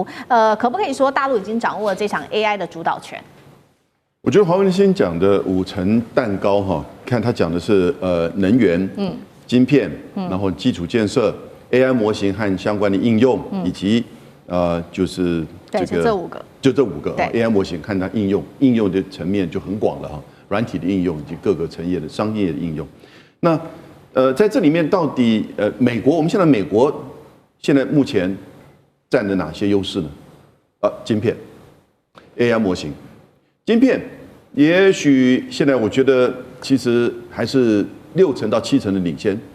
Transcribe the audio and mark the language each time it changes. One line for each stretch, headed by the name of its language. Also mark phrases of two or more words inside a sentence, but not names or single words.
Chinese: 可不可以說大陸已經掌握了這場 AI 的主導權？我覺得黃仁勳講的5層蛋糕哈，看他講的是能源、晶片，然後基礎建設、AI 模型和相關的應用，以及就是这5個，就這5個 AI 模型看它應用的層面就很廣了哈。軟體的應用以及各個產業的商業的應用，那在這裡面到底美國，我們現在美國現在目前佔了哪些優勢呢？晶片、AI 模型、晶片，也許現在我覺得其實還是6成到7成的領先。